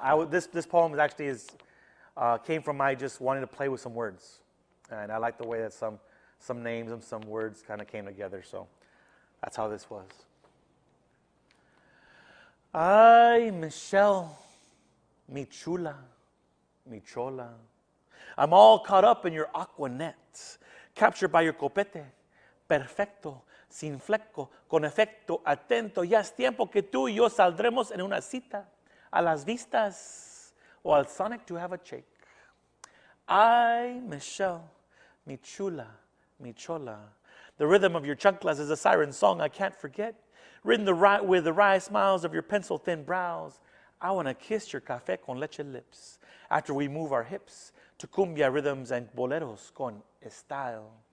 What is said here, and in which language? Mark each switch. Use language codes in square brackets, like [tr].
[en] This poem actually came from my just wanting to play with some words, and I like the way that some names and some words kind of came together, so that's how this was. [es] Ay, Michelle, mi chula, mi chola. [en] I'm all caught up in your aqua net, captured by your copete. [es] Perfecto, sin fleco, con efecto, atento. Ya es tiempo que tú y yo saldremos en una cita, a las vistas, o al Sonic [en] to have a shake. [es] Ay, Michelle, mi chula, mi chola. [en] The rhythm of your chanclas is a siren song I can't forget. Written with the wry smiles of your pencil-thin brows. I want to kiss your café con leche lips after we move our hips to cumbia rhythms and boleros [es] con estilo.